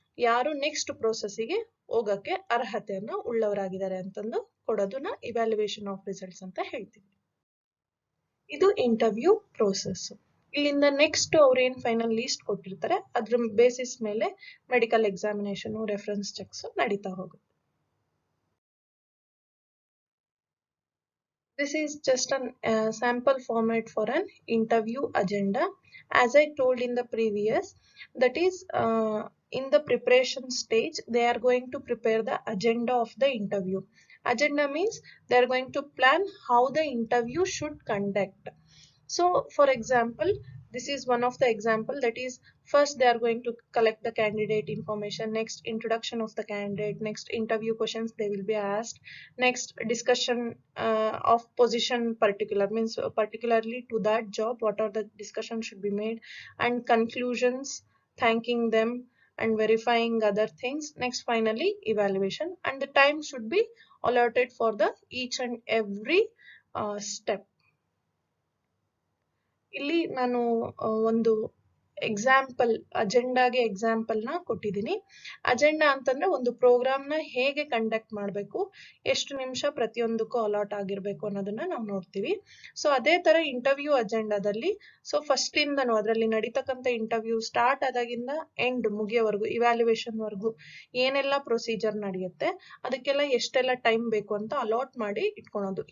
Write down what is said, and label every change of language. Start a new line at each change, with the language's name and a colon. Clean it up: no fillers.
Kannada: ಯಾರು ನೆಕ್ಸ್ಟ್ ಪ್ರೋಸೆಸ್ಗೆ ಹೋಗಕ್ಕೆ ಅರ್ಹತೆಯನ್ನ ಉಳ್ಳವರಾಗಿದ್ದಾರೆ ಅಂತಂದು ಕೊಡೋದನ್ನ ಇವ್ಯಾಲ್ಯೂಯೇಷನ್ ಆಫ್ ರಿಸಲ್ಟ್ಸ್ ಅಂತ ಹೇಳ್ತೀವಿ. ಇದು ಇಂಟರ್ವ್ಯೂ ಪ್ರೋಸೆಸ್. ಇಲ್ಲಿಂದ ನೆಕ್ಸ್ಟ್ ಅವ್ರು ಏನ್ ಫೈನಲ್ ಲೀಸ್ಟ್ ಕೊಟ್ಟಿರ್ತಾರೆ ಅದ್ರ ಬೇಸಿಸ್ ಮೇಲೆ ಮೆಡಿಕಲ್ ಎಕ್ಸಾಮಿನೇಷನ್, ರೆಫರೆನ್ಸ್ ಚೆಕ್ಸ್ ನಡೀತಾ ಹೋಗುತ್ತೆ.
English: This is just a sample format for an interview agenda. As I told in the previous, that is in the preparation stage, they are going to prepare the agenda of the interview. Agenda means they are going to plan how the interview should conduct. So for example, this is one of the example, that is first they are going to collect the candidate information, next introduction of the candidate, next interview questions they will be asked, next discussion of position particular means particularly to that job what are the discussion should be made, and conclusions, thanking them and verifying other things. Next finally evaluation, and the time should be allotted for the each and every step.
Kannada: ಇಲ್ಲಿ ನಾನು ಒಂದು example, ಅಜೆಂಡಾಗೆ example ನ ಕೊಟ್ಟಿದ್ದೀನಿ. Agenda ಅಂತಂದ್ರೆ ಒಂದು program ನ ಹೇಗೆ conduct ಮಾಡಬೇಕು, ಎಷ್ಟು ನಿಮಿಷ ಪ್ರತಿಯೊಂದಕ್ಕೂ ಅಲಾಟ್ ಆಗಿರ್ಬೇಕು ಅನ್ನೋದನ್ನ ನಾವು ನೋಡ್ತೀವಿ. ಸೊ ಅದೇ ತರ ಇಂಟರ್ವ್ಯೂ ಅಜೆಂಡಾದಲ್ಲಿ ಸೊ ಫಸ್ಟ್ ಇಂದನು ಅದರಲ್ಲಿ ನಡೀತಕ್ಕಂಥ ಇಂಟರ್ವ್ಯೂ ಸ್ಟಾರ್ಟ್ ಆದಾಗಿಂದ ಎಂಡ್ ಮುಗಿಯೋವರೆಗೂ ಇವ್ಯಾಲ್ಯೂಯೇಷನ್ ವರೆಗೂ ಏನೆಲ್ಲ ಪ್ರೊಸೀಜರ್ ನಡೆಯುತ್ತೆ ಅದಕ್ಕೆಲ್ಲ ಎಷ್ಟೆಲ್ಲ ಟೈಮ್ ಬೇಕು ಅಂತ ಅಲಾಟ್ ಮಾಡಿ ಇಟ್ಕೊಳೋದು.